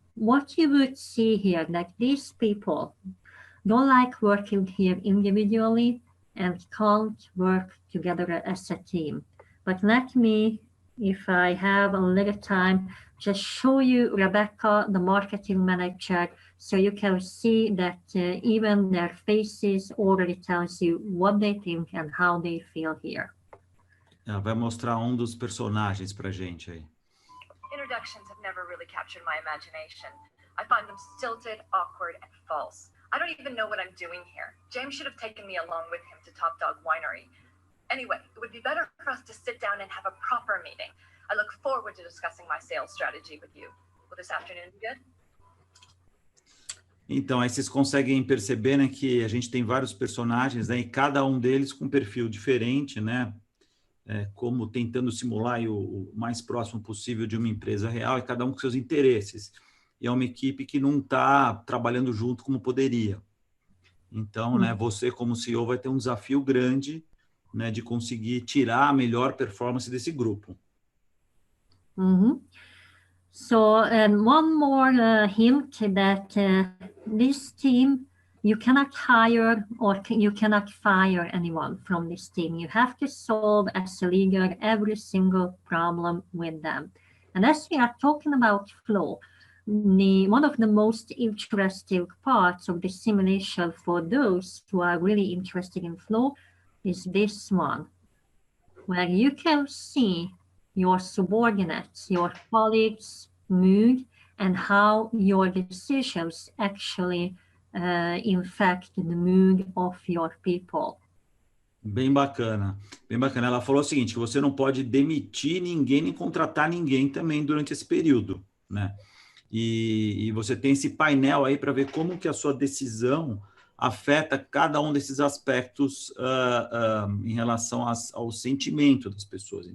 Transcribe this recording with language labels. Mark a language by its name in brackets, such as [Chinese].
[English] What you would see here, that these people don't like working here individually and can't work together as a team. But let me, if I have a little time, just show you Rebecca, the marketing manager, so you can see that even their faces already tells you what they think and how they feel here. [Portuguese] Ela vai mostrar dos personagens pra gente aí. [English] Introductions have never really captured my imagination. I find them stilted, awkward, and false. I don't even know what I'm doing here. James should have taken me along with him to Top Dog Winery. Anyway, it would be better for us to sit down and have a proper meeting. I look forward to discussing my sales strategy with you. Will this afternoon be good? [Portuguese] Então, aí vocês conseguem perceber, né, que a gente tem vários personagens, né, e cada um deles com um perfil diferente, né, como tentando simular aí o mais próximo possível de uma empresa real, e cada um com seus interesses. E é uma equipe que não está trabalhando junto como poderia. Então, né, você como CEO vai ter um desafio grande, né, de conseguir tirar a melhor performance desse grupo. [English] So one more hint that this team, you cannot hire or you cannot fire anyone from this team. You have to solve as a leader every single problem with them. And as we are talking about flow, one of the most interesting parts of the simulation for those who are really interested in flow is this one, where you can see your subordinates, your colleagues' mood, and how your decisions actually infect the mood of your people. [Portuguese] Bem bacana, bem bacana. Ela falou o seguinte, que você não pode demitir ninguém nem contratar ninguém também durante esse período, né? E você tem esse painel aí para ver como que a sua decisão afeta cada um desses aspectos em relação ao sentimento das pessoas.